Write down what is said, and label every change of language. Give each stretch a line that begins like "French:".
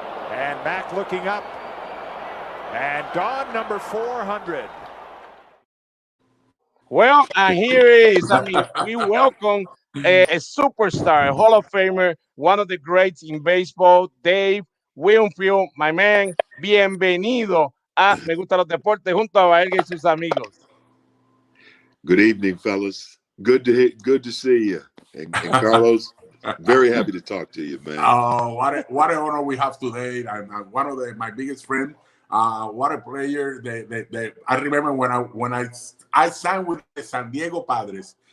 English: And Mac looking up, and gone, number 400. Well, and here is, I mean, we welcome a superstar, a Hall of Famer, one of the greats in baseball, Dave Winfield, my man.
Spanish: Bienvenido a Me Gustan los Deportes junto a Baerga y sus amigos.
English: Good evening, fellas. Good to see you. And Carlos, very happy to talk to you, man. Oh, what an honor we have today. And one of my biggest friends. What a player that I remember when I signed with the San Diego Padres.